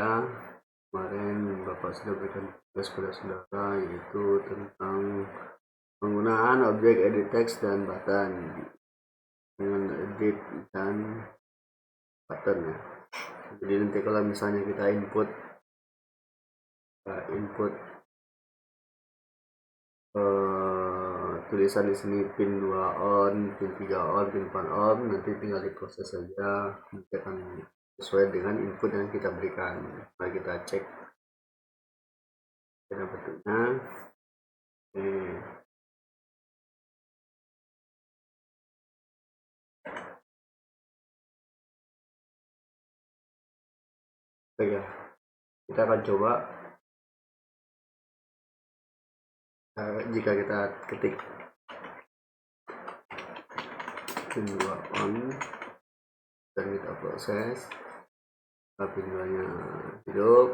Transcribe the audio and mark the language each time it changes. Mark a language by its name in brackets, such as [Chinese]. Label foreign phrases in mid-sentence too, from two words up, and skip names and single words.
[Indonesian] Kemarin Bapak sudah berikan tugas pada saudara, yaitu tentang penggunaan objek [English] edit text [Indonesian] dan button dengan edit dan button ya. Jadi nanti kalau misalnya kita input tulisan di sini [English] pin 2 on, pin 3 on, pin 4 on, [Indonesian] nanti tinggal diproses saja, nanti akan sesuai dengan input yang kita berikan. Mari kita cek bentuknya. Oke, kita akan coba jika kita ketik [English] pin 2 on [Indonesian] dan kita proses, pin 2 nya hidup.